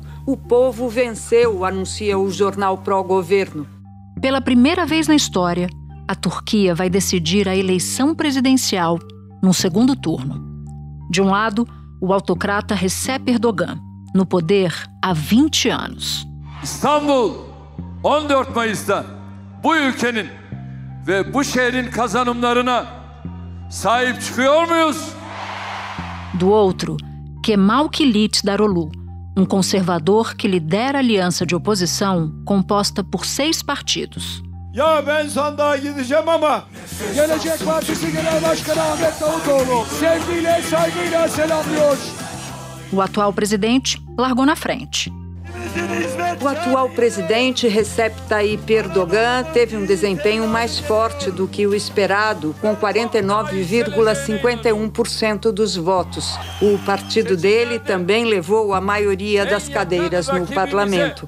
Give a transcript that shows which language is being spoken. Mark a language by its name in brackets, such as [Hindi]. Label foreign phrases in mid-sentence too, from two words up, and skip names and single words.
[Portuguese] O povo venceu, anuncia o jornal pró-governo. Pela primeira vez na história, a Turquia vai decidir a eleição presidencial no segundo turno. De um lado, o autocrata Recep Erdogan, no poder há 20 anos. [Turkish] İstanbul, 14 Mayıs'ta bu ülkenin ve bu şehrin kazanımlarına sahip çıkıyor muyuz? [Portuguese] Do outro, Kemal Kılıçdaroğlu, conservador que lidera a aliança de oposição composta por 6 partidos. [Turkish] Ya ben sandığa gideceğim ama Gelecek Partisi Genel Başkanı Ahmet Davutoğlu sevgiyle, saygıyla selamlıyor. [Portuguese] O atual presidente largou na frente. O atual presidente Recep Tayyip Erdogan teve desempenho mais forte do que o esperado, com 49,51% dos votos. O partido dele também levou a maioria das cadeiras no parlamento.